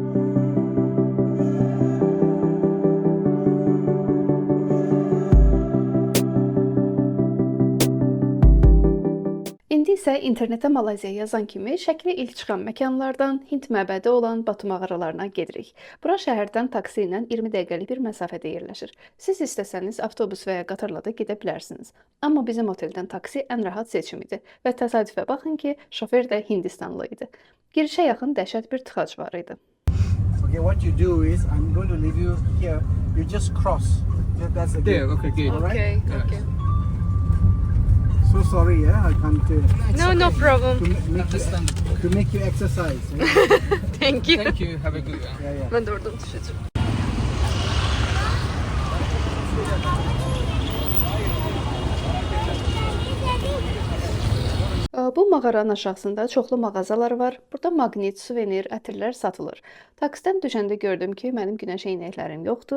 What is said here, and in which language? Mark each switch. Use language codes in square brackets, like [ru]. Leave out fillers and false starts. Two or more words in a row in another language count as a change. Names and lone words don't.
[az] İndi isə internetə Malayziya yazan kimi şəkli ilk çıxan məkanlardan Hind məbədi olan Batu mağaralarına gedirik. Bura şəhərdən taksi ilə 20 dəqiqəlik bir məsafədə yerləşir. Siz istəsəniz avtobus və ya qatarla da gedə bilərsiniz. Amma bizim oteldən taksi ən rahat seçim idi və təsadüfə baxın ki, şofer də Hindistanlı idi. Girişə yaxın dəhşət bir tıxac var idi. [en] Okay, what you do is I'm going to leave you here. You just cross. That's the gate. Yeah, okay, good. All right? Okay. So sorry, yeah, I can't No problem. to make you exercise. Yeah, Thank you. Thank you. Have a good one. yeah. [tr] Ben de oradan düşeceğim. [az] Bu mağaranın aşağısında çoxlu mağazalar var. Burada maqnit, suvenir, ətirlər satılır. Taksidən düşəndə gördüm ki, mənim günəş eynəklərim yoxdur.